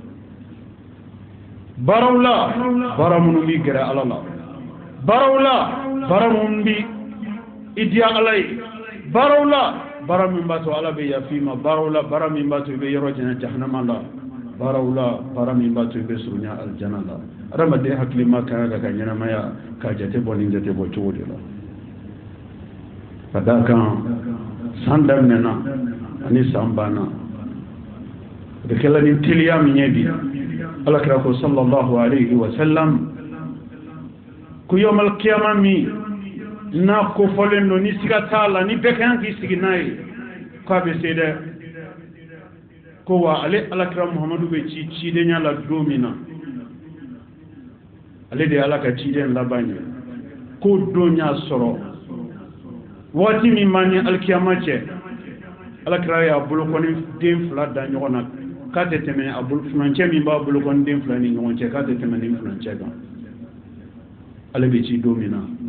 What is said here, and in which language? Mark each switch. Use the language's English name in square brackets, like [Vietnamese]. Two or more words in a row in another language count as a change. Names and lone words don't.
[Bambara] baaraw la baara minnu b'i gɛrɛ ala la baaraw la baara minnu bi i diya ala ye baaraw la baara min b'a to ala bɛ yafi ma baaraw la baara min b'a to i bɛ yɔrɔ jɛnɛ jahanama la baaraw la baara min b'a to i bɛ surunya alijana la adamaden hakili ma kan ka ɲɛnamaya ka jate bɔ ni jate bɔ cogo de la ka d'a kan san daminɛna ani san banna o de kɛla ni teliya min ye bi alakira ko [Arabic] صلى الله عليه وسلم [Bambara] ko [Arabic] يوم القيامة [Bambara] min n'a kofɔlen don ni siga t'a la ni bɛɛ kan k'i sigi n'a ye k'a bɛ se dɛ ko wa ale alakira muhamadu bɛ cidenya la don min na ale de ye ala ka ciden laban ye ko don y'a sɔrɔ waati min b'a ni alikiyama cɛ alakira y'a bolokɔni den 2 da ɲɔgɔn na k'a tɛ tɛmɛ a furancɛ min b'a bolokɔni den 2 ni ɲɔgɔn cɛ k'a tɛ tɛmɛ ni furancɛ kan ale bɛ ci don min na